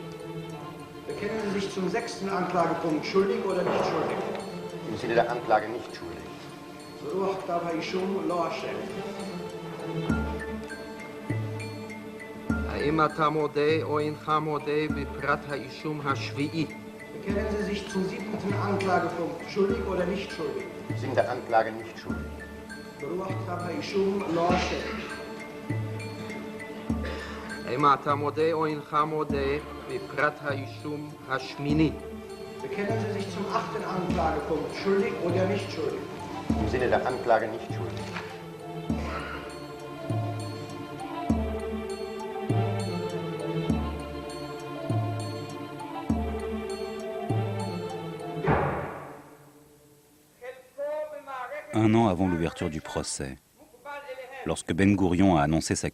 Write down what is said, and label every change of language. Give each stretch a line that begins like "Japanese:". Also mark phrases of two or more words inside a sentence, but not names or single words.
German: Bekennen Sie sich zum 6. Anklagepunkt schuldig oder nicht schuldig? Im Sinne der Anklage nicht schuldig.
Hebrew: ברוח כתב האישום לא אשם. האם אתה מודה או אינך מודה בפרט האישום השביעי?
German: Bekennen Sie sich zum 7. Anklagepunkt schuldig oder nicht schuldig? Im Sinne der Anklage nicht schuldig.
Hebrew: ברוח כתב האישום לא אשם. האם אתה מודה או אינך מודה בפרט האישום השמיני?
German: Bekennen Sie sich zum 8. Anklagepunkt schuldig oder nicht schuldig? Im Sinne der Anklage nicht schuldig.
French: Un an avant l'ouverture du procès, lorsque Ben Gourion a annoncé sa